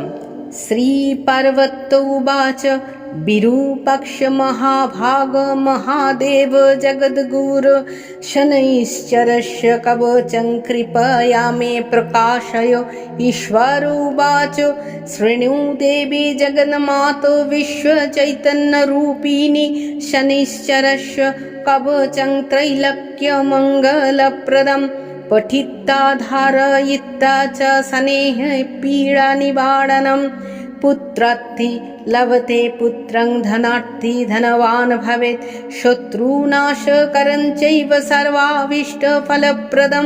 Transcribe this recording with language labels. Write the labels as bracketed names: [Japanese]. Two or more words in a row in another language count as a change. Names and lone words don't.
[Sanskrit] শ্রী পার্বত্য উবাচ বিরূপাক্ষ মহাভাগ মহাদেব জগদ্গুর শনৈশ্চরস্য কবচং কৃপয়া মে প্রকাশয়। ঈশ্বর উবাচ শৃণु দেবী জগন্মাতো বিশ্বচৈতন্যরূপিণী শনैश्चरस्य कवचं त्रैलोक्यमङ्गलप्रदं पठित्वा धारयित्वा च शनेः पीडानिवारणं। पुत्रार्थी लभते पुत्रं धनार्थी धनवान् भवेत् शत्रुनाशकरं चैव सर्वाभीष्टफलप्रदम्।